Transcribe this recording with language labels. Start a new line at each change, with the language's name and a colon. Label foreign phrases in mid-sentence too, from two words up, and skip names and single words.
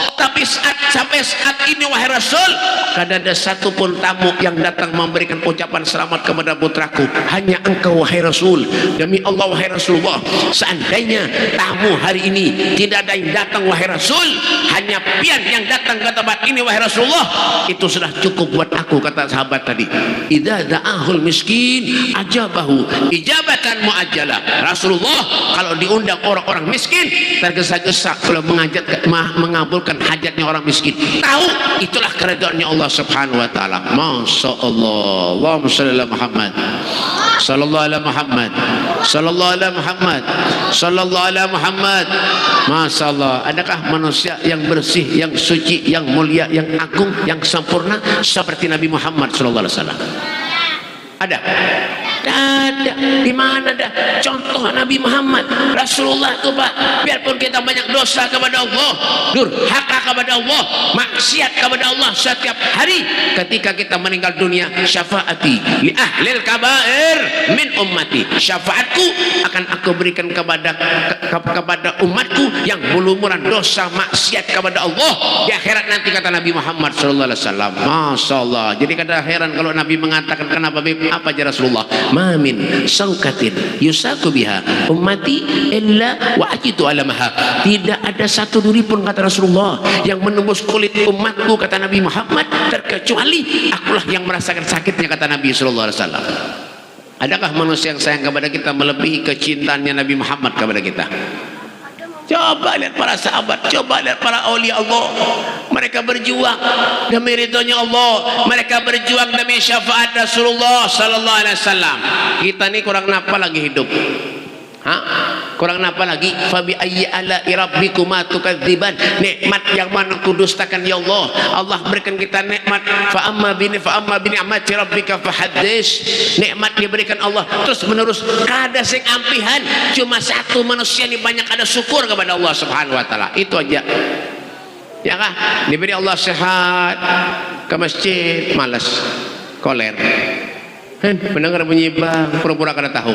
Indonesian: Tapi sampai saat ini wahai Rasul, kada ada satupun tamu yang datang memberikan ucapan selamat kepada putraku, hanya engkau wahai Rasul. Demi Allah wahai Rasulullah, seandainya tamu hari ini tidak ada yang datang wahai Rasul, hanya pian yang datang ke tempat ini wahai Rasulullah, itu sudah cukup buat aku, kata sahabat tadi.
Arabic: إذا دعاه المسكين أجابه إجابة معجلة.
Indonesian: Rasulullah kalau diundang orang-orang miskin tergesa-gesa kalau mengabulkan hajatnya orang miskin. Tahu itulah keredaannya Allah
Arabic: سبحانه وتعالى. ما شاء الله. اللهم صل على محمد. صلى الله عليه محمد، صلى الله عليه محمد، صلى الله عليه محمد. ما شاء الله.
Indonesian: Adakah manusia yang bersih, yang suci, yang mulia, yang agung, yang sempurna seperti Nabi Muhammad
Arabic: صلى الله عليه وسلم?
Indonesian: Ada? Ada. Di mana ada contoh Nabi Muhammad Rasulullah itu, Pak? Biarpun kita banyak dosa kepada Allah, durhaka kepada Allah, maksiat kepada Allah setiap hari, ketika kita meninggal dunia,
Arabic: شفاعتي لأهل الكبائر من أمتي.
Indonesian: Syafaatku akan aku berikan kepada umatku yang berlumuran dosa maksiat kepada Allah di akhirat nanti, kata Nabi Muhammad
Arabic: صلى الله عليه وسلم. ما شاء الله.
Indonesian: Jadi
Banjar: kada heran
Indonesian: kalau Nabi mengatakan, kenapa apa aja Rasulullah
Arabic: ما من شوكة يشاك بها أمتي إلا ووجدت ألمها.
Indonesian: Tidak ada satu duri pun, kata Rasulullah, yang menembus kulit umatku, kata Nabi Muhammad, terkecuali akulah yang merasakan sakitnya, kata Nabi
Arabic: صلى الله عليه وسلم.
Indonesian: Adakah manusia yang sayang kepada kita melebihi kecintaannya Nabi Muhammad kepada kita? Coba lihat para sahabat, coba lihat para aulia Allah. Mereka berjuang demi ridhonya Allah, mereka berjuang demi syafaat Rasulullah
Arabic: صلى الله عليه وسلم.
Indonesian: Kita ini kurang napa lagi hidup? Kurang napa lagi?
Arabic: فبأي آلاء ربكما تكذبان.
Indonesian: Nikmat yang mana kudustakan ya Allah? Allah berikan kita nikmat.
Arabic: وأما بنعمة ربك فحدث.
Indonesian: Nikmat diberikan Allah terus menerus,
Banjar: kada sing ampihan.
Indonesian: Cuma satu manusia ini banyak ada syukur kepada Allah
Arabic: سبحانه وتعالى.
Indonesian: Itu aja. Ya kah? Diberi Allah sehat, ke masjid malas, koler. Kan mendengar bunyi bang, pura-pura kada tahu.